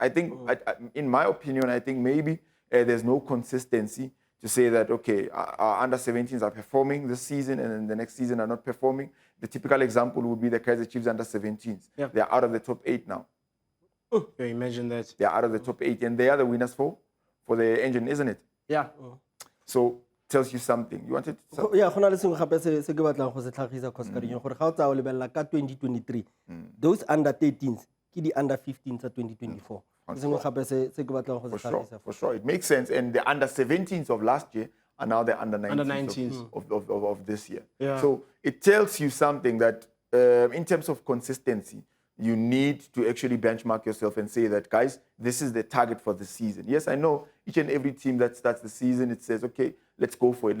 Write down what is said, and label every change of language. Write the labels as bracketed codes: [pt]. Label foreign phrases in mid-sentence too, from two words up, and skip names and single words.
[en] I think, in my opinion, I think maybe there's no consistency to say that, okay, our under 17s are performing this season and then the next season are not performing. The typical example would be the Kaizer Chiefs under 17s. Yeah. They're out of the top 8 now. Oh, yeah, imagine that. They're out of the top 8 and they are the winners for the engine, isn't it? Yeah. So, tells you something. You wanted to... Yeah, [tn] go na le sengwe gape se ke batlang go se tlhagisa Coscarinho gore ga o tsaya o lebella ka 2023 [en] those under 13s [tn] ke di [en] under 15s [tn] tsa 2024 ke sengwe gape se ke batlang go se tlhagisa [en] For sure, it makes sense. And the under 17s of last year are now the under 19s, of this year. Yeah. So it tells you something that in terms of consistency, you need to actually benchmark yourself and say that, guys, this is the target for the season. Yes, I know each and every team that starts the season, it says, okay, let's go for it.